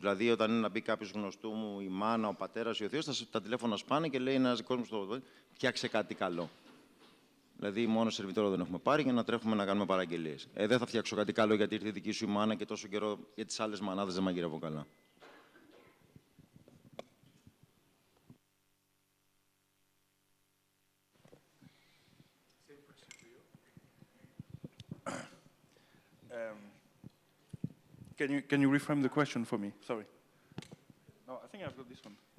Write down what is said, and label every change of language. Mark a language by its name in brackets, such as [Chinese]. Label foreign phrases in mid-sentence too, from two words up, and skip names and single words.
[Greek] Δηλαδή, όταν είναι να μπει κάποιος γνωστού μου, η μάνα, ο πατέρας, ή ο θείος, τα τηλέφωνα σπάνε και λέει ένας δικός μου στο φτιάξε κάτι καλό. Δηλαδή, μόνο σερβιτόρο δεν έχουμε πάρει για να τρέχουμε να κάνουμε παραγγελίες. Δεν θα φτιάξω κάτι καλό γιατί ήρθε η δική σου η μάνα και τόσο καιρό για τις άλλες μανάδες δεν μαγειρεύω καλά. [English] Can you reframe the question for me? Sorry. No, I think I've got this one.